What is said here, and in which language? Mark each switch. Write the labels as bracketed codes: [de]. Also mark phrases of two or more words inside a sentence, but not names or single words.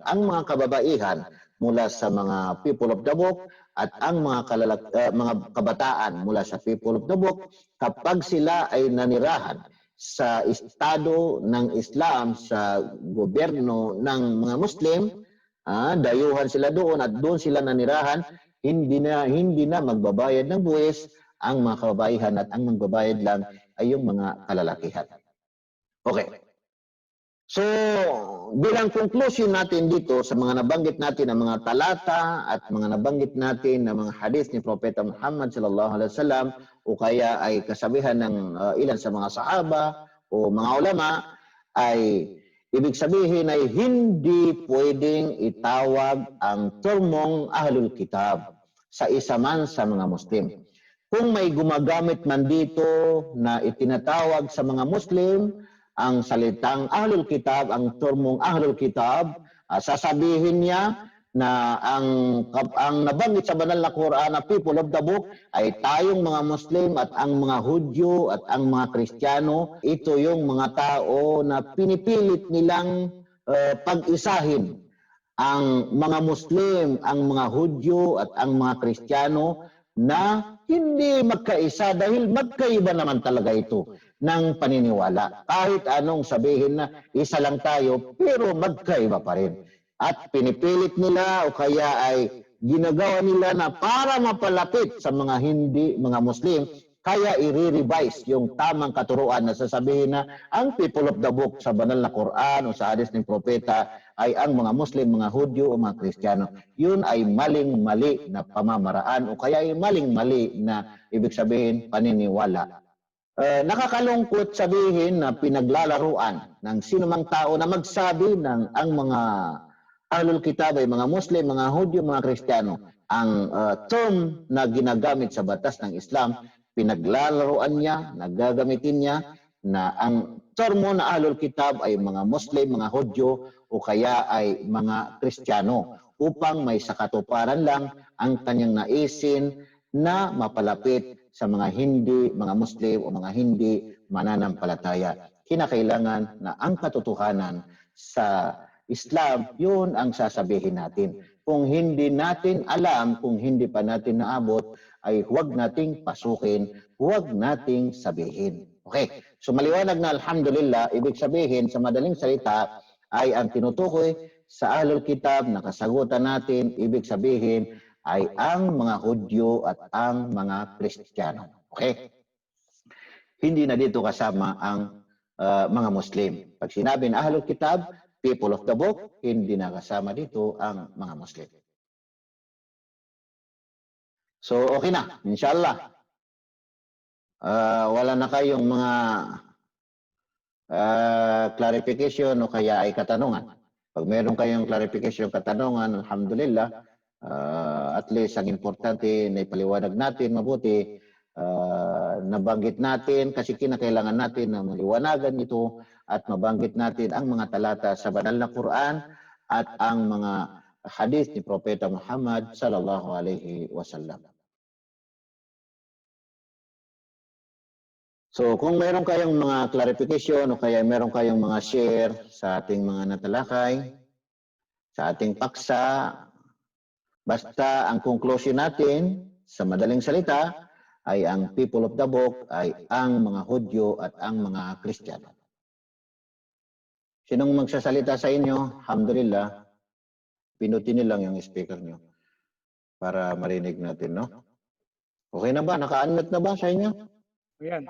[tl] Ang mga kababaihan mula sa mga [en] people of the book [tl] at ang mga kabataan mula sa [en] people of the book, [tl] kapag sila ay nanirahan sa estado ng Islam, sa gobyerno ng mga Muslim, dayuhan sila doon at doon sila nanirahan, hindi na magbabayad ng buwis ang mga kababaihan, at ang magbabayad lang ay yung mga kalalakihan. Okay. So, bilang conclusion natin dito sa mga nabanggit natin ng mga talata at mga nabanggit natin ng mga hadith ni Propeta Muhammad [ar] صلى الله عليه وسلم, [tl] o kaya ay kasabihan ng ilan sa mga sahaba o mga ulama, ay ibig sabihin ay hindi pwedeng itawag ang termong [ar] أهل الكتاب [tl] sa isa man sa mga Muslim. Kung may gumagamit man dito na itinatawag sa mga Muslim ang salitang [ar] أهل الكتاب, [tl] ang termong [ar] أهل الكتاب, [tl] sasabihin niya na ang nabanggit sa banal na Quran na [en] people of the book [tl] ay tayong mga Muslim at ang mga Hudyo at ang mga Kristiyano. Ito yung mga tao na pinipilit nilang pag-isahin ang mga Muslim, ang mga Hudyo at ang mga Kristiyano, na hindi magkaisa dahil magkaiba naman talaga ito ng paniniwala. Kahit anong sabihin na isa lang tayo, pero magkaiba pa rin. At pinipilit nila o kaya ay ginagawa nila na para mapalapit sa mga mga Muslim, kaya i-revise yung tamang katuruan na sasabihin na ang [en] people of the book [tl] sa banal na Quran o sa hadith ng propeta ay ang mga Muslim, mga Hudyo o mga Kristiyano. Yun ay maling-mali na pamamaraan o kaya ay maling-mali na ibig sabihin paniniwala. Nakakalungkot sabihin na pinaglalaruan ng sinumang tao na magsabi ng ang mga [ar] أهل الكتاب [tl] ay mga Muslim, mga Hudyo, mga Kristiyano. Ang term na ginagamit sa batas ng Islam, pinaglalaruan niya, nagagamitin niya na ang termo na [ar] أهل الكتاب [tl] ay mga Muslim, mga Hudyo o kaya ay mga Kristiyano, upang may sakatuparan lang ang kanyang naisin na mapalapit sa mga mga Muslim o mga hindi mananampalataya. Kinakailangan na ang katotohanan sa Islam, yun ang sasabihin natin. Kung hindi natin alam, kung hindi pa natin naabot, ay huwag nating pasukin, huwag nating sabihin. Okay, so maliwanag na alhamdulillah, ibig sabihin sa madaling salita ay ang tinutukoy sa [ar] أهل الكتاب [tl] na kasagutan natin, ibig sabihin ay ang mga Hudyo at ang mga Kristiyano. Okay? Hindi na dito kasama ang mga Muslim. Pag sinabi na [ar] أهل الكتاب, [en] people of the book, [tl] hindi na kasama dito ang mga Muslim. So, okay na, inshallah. Wala na kayong mga clarification o kaya ay katanungan. Pag meron kayong clarification o katanungan, alhamdulillah, [en] At least [tl] ang importante na ipaliwanag natin mabuti, nabanggit natin kasi kinakailangan natin na maliwanagan ito at mabanggit natin ang mga talata sa banal na Quran at ang mga hadith ni Propeta Muhammad [ar] صلى الله عليه وسلم. [tl] So kung meron kayong mga clarification o kaya meron kayong mga share sa ating mga natalakay, sa ating paksa, basta ang conclusion natin sa madaling salita ay ang [en] people of the book [tl] ay ang mga Hudyo at ang mga Kristiyano. Sinong magsasalita sa inyo? Alhamdulillah, pinutin niyo lang yung speaker niyo para marinig natin, no? Okay na ba? Naka-unmute na ba sa inyo? Ayan.